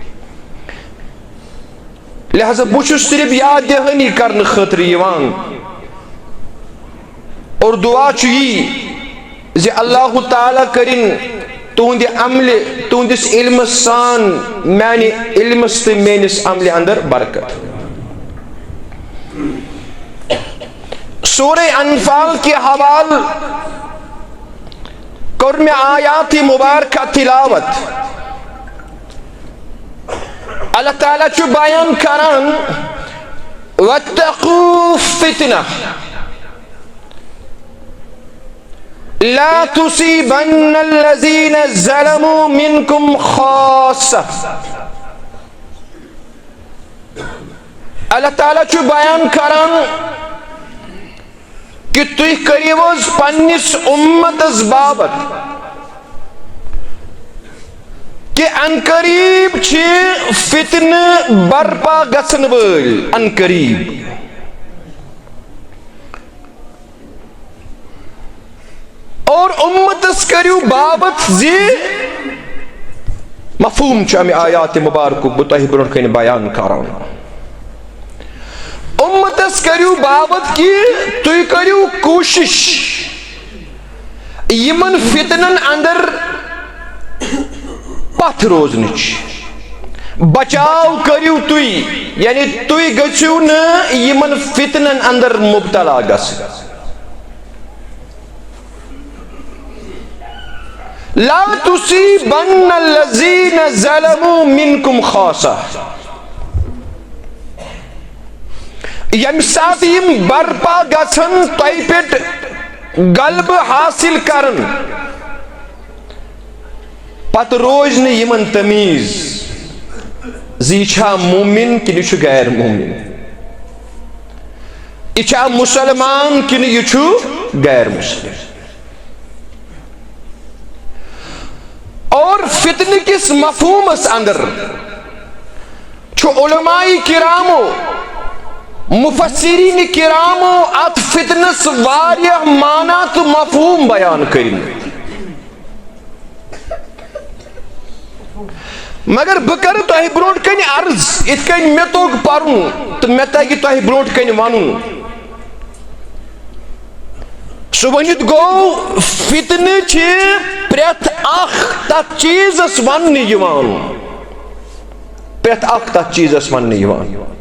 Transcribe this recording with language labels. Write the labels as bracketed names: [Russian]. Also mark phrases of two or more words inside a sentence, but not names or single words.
[Kashmiri] لہذا بہٕ چھُس صرف یاد دہٲنی کرنہٕ خٲطرٕ یِوان اور دعا چھُ یی زِ اللہ تعالیٰ کٔرِنۍ تُہنٛدِ عملہِ تُہنٛدِس علمس سان میانہِ علمس تہٕ میٲنِس عملہِ اندر برکت [Urdu] سورہ انفال کے حوالہ [Kashmiri] کور میں آیات مبارکہ تلاوت اللہ تعالیٰ چھُ بیان کران [Arabic] وَاتَّقُوا فِتْنَةً لا تصيبن الذين ظلموا منكم خاصة [Kashmiri] اللہ تعالیٰ چھُ بیان کران کہ تُہۍ کٔرِو حظ پننِس اُمتس باپت کہ ان قریب چھِ فتنہٕ برپا گژھن وٲلۍ ان قریب اور امتس کٔرِو باپت زِ مفہوم چھُ امہِ آیات مبارکُک بہٕ تۄہہِ برونٛٹھ کَنہِ بیان کران امتس کٔرِو باپت کہ تُہۍ کٔرِو کوٗشش یِمن فتنن اندر پتھ روزنٕچ بچاو کٔرِو تُہۍ یعنی تُہۍ گٔژھِو نہٕ یِمن فتنن اندر مبتلا گژھٕنۍ [Arabic] لا تصيبن الذين ظلموا منكم خاصة [Kashmiri] ییٚمہِ ساتہٕ یِم برپا گژھن تۄہہِ پٮ۪ٹھ غلبہٕ حٲصِل کرن پتہٕ روزِ نہٕ یِمن تمیٖز زِ یہِ چھا مومِن کِنہٕ یہِ چھُ غیر مومِن یہِ چھا مُسلمان کِنہٕ یہِ چھُ غیر مسلم اور فتنہ کس مفہومس اندر چھُ علماء کرامو مفسرین کرامو ات فتنس واریاہ معنی تہٕ مفہوم بیان کٔرمٕتۍ مگر بہٕ کرٕ تۄہہِ برونٛٹھ کنہِ عرض یِتھ کٔنۍ مےٚ توٚگ پرُن تہٕ مےٚ تگہِ تۄہہِ برونٛٹھ کنہِ ونُن سُہ ؤنِتھ گوٚو فتنہٕ چھِ پرٛٮ۪تھ اکھ تتھ چیٖزس وننہٕ یِوان پرٛٮ۪تھ اکھ تتھ چیٖزس وننہٕ یِوان